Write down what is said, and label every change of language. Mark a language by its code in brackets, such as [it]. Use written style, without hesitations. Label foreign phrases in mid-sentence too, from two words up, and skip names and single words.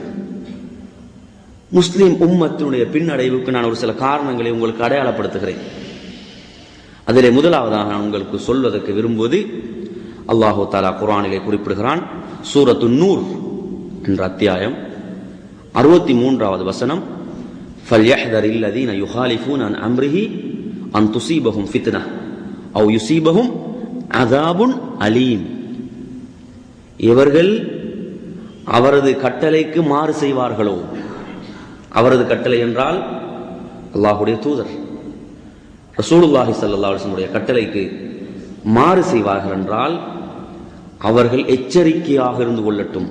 [ta] முஸ்லிம் உம்மத்தினுடைய பின்னடைவுக்கு நான் ஒரு சில காரணங்களை உங்களுக்கு அடையாளப்படுத்துகிறேன். அதிலே முதலாவதாக நான் உங்களுக்கு சொல்வதற்கு விரும்புவது, [ar] الله تعالى [ta] குர்ஆனிலே குறிப்பிடுகிறான். சூரத்து நூர் என்ற அத்தியாயம் 63வது வசனம், [ar] فَلْيَحْذَرِ الَّذِينَ يُخَالِفُونَ عَنْ أَمْرِهِ أَنْ تُصِيبَهُمْ فِتْنَةٌ أَوْ يُصِيبَهُمْ عَذَابٌ أَلِيمٌ. [ta] இவர்கள் அவரது கட்டளைக்கு மாறு செய்வார்களோ, அவரது கட்டளை என்றால் அல்லாஹ்வுடைய தூதர் ரசூலுல்லாஹி [ar] صلى الله عليه وسلم [ta] கட்டளைக்கு மாறு செய்வார்கள் என்றால் அவர்கள் எச்சரிக்கையாக இருந்து கொள்ளட்டும்.